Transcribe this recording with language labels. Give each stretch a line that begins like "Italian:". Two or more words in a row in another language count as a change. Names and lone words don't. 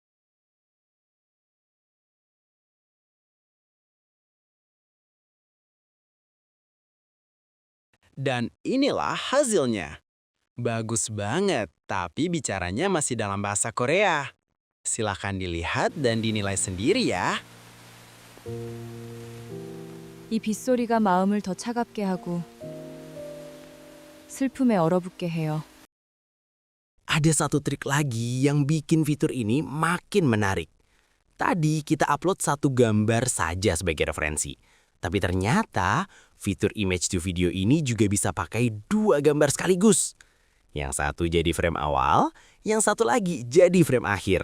Indonesian: Dan inilah hasilnya. Bagus banget, tapi bicaranya masih dalam bahasa Korea. Silahkan dilihat dan dinilai sendiri ya.
Korean: 이 빗소리가 마음을 더 차갑게 하고 슬픔에 얼어붙게 해요.
Indonesian: Ada satu trik lagi yang bikin fitur ini makin menarik. Tadi kita upload satu gambar saja sebagai referensi. Tapi ternyata fitur
English: image to video
Indonesian: ini juga bisa pakai dua gambar sekaligus. Yang satu jadi frame awal, yang satu lagi jadi frame akhir.